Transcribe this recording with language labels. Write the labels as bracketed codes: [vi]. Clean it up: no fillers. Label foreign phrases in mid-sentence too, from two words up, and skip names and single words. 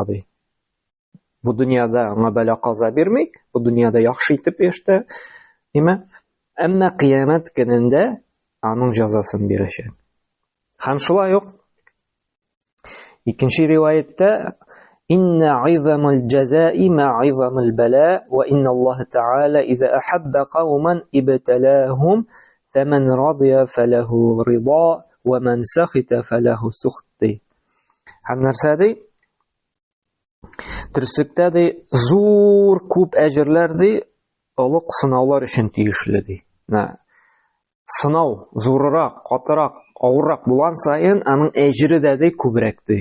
[tt] Бу дөньяда аңа бәла-каза бирми, бу дөньяда яхшы итеп яшәтә, әмма кыямәт көнендә аның җәзасын бирәчәк. Һәм шулай ук икенче риваятта [ar] إن عظم الجزاء مع عظم البلاء وإن الله تعالى إذا أحب قوما ابتلاهم فمن رضي فله الرضا ومن سخط فله السخط. [tt] Һәм нәрсә Дөрестлектә зур күп әҗерләр олуг сынаулар өчен тиешле. Сынау зуррак, катырак, авыррак булган сайын аның әҗере дә күбрәк.